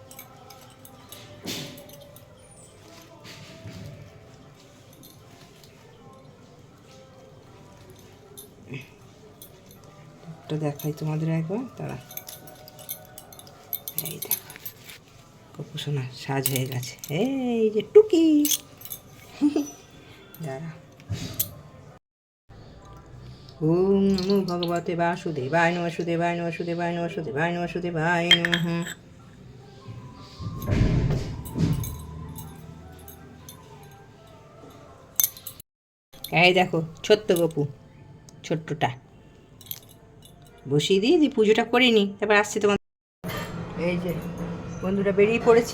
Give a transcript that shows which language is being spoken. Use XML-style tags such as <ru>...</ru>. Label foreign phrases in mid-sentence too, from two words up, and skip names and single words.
<bn>লুকটা দেখাই তোমাদের একবার, দাঁড়া। এই দেখো, গোপু সোনা সাজ হয়ে গেছে। এই যে টুকি, দাঁড়া।</bn> <sa>ওম নমো ভগবতে বাসুদেবায় নমঃ, বাসুদেবায় নমঃ, বাসুদেবায় নমঃ, বাসুদেবায় নমঃ, বাসুদেবায় নমঃ।</sa> <bn>এই দেখো ছোট্ট গোপু, ছোট্টটা বসিয়ে দিয়ে পুজোটা করে নিই, তারপর আসছি তোমার। এই যে বন্ধুরা বেরিয়ে পড়েছি।</bn>